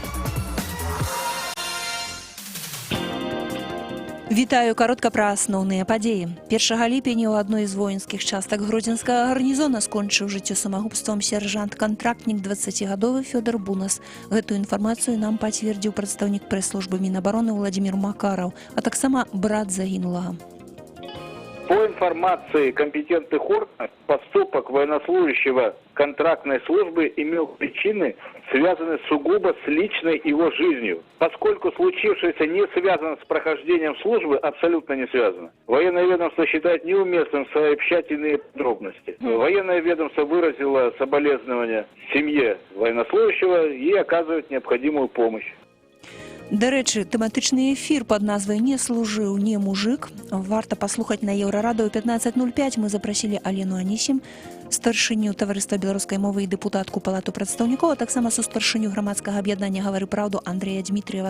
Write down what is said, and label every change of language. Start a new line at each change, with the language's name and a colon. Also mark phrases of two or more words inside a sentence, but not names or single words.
Belarusian: Вітаю, каротка пра асноўныя падзеі. 1 ліпеня ў адной з воінскіх частак гродзенскага гарнізона скончыў жыццё самагубствам сержант-кантрактнік 20гадовы Фёдор Бунас. Гэтую інфармацыю нам пацвердзіў прадстаўнік прэс-службы Мінабароны Владзімір Макараў, а таксама брат загінулага.
Russian: По информации компетентных органов, поступок военнослужащего контрактной службы имел причины, связанные сугубо с личной его жизнью. Поскольку случившееся не связано с прохождением службы, абсолютно не связано. Военное ведомство считает неуместным сообщать иные подробности. Военное ведомство выразило соболезнования семье военнослужащего и оказывает необходимую помощь.
Belarusian: Дарэчы, тэматычны эфір пад назвай «Не служыў, не мужик» варта паслухаць на Еўрарадыё 15:05. Мы запрасілі Алену Анісім, Старшыню таварыства беларускай мовы і дэпутатку палату прадстаўнікоў, а таксама сустаршыню грамадскага аб'яднання «Гавары праўду» Андрэя Дмітрыева.